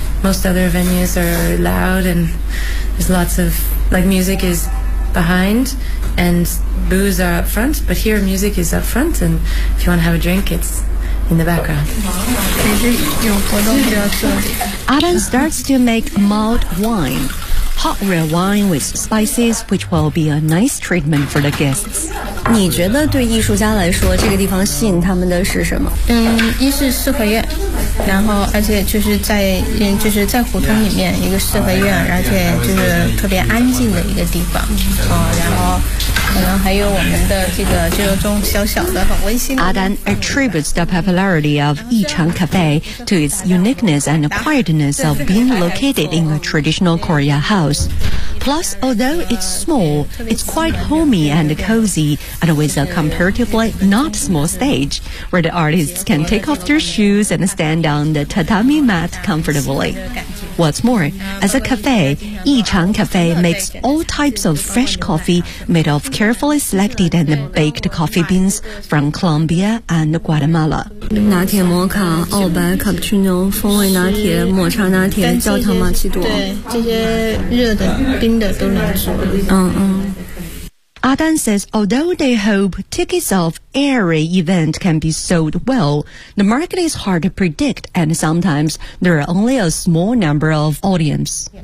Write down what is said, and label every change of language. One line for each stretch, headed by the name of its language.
English: Most other venues are loud and there's lots of, like, music is behind and booze are up front, but here music is up front and if you want to have a drink, it's in the background. Adan starts to make mulled wine, hot red wine with spices, which will be a nice treatment for the guests.
Chinese: 你觉得对艺术家来说，这个地方吸引他们的是什么？一是四合院，然后而且就是在胡同里面一个四合院，而且就是特别安静的一个地方。然后可能还有我们的这个就是种小小的很温馨的。
English: Adan attributes the popularity of Yichang Cafe to its uniqueness and quietness of being located in a traditional Korea house. Plus, although it's small, it's quite homey and cozy, and with a comparatively not small stage, where the artists can take off their shoes and stand on the tatami mat comfortably. What's more, as a cafe, Yichang Cafe makes all types of fresh coffee made of carefully selected and baked coffee beans from Colombia and Guatemala.
Chinese: 拿铁摩卡、澳白卡布奇诺、风味拿铁、抹茶拿铁、焦糖玛奇朵，对，这些热的、冰的都能做。嗯嗯。
English: Adan says, although they hope tickets of every event can be sold well, the market is hard to predict, and sometimes there are only a small number of audience.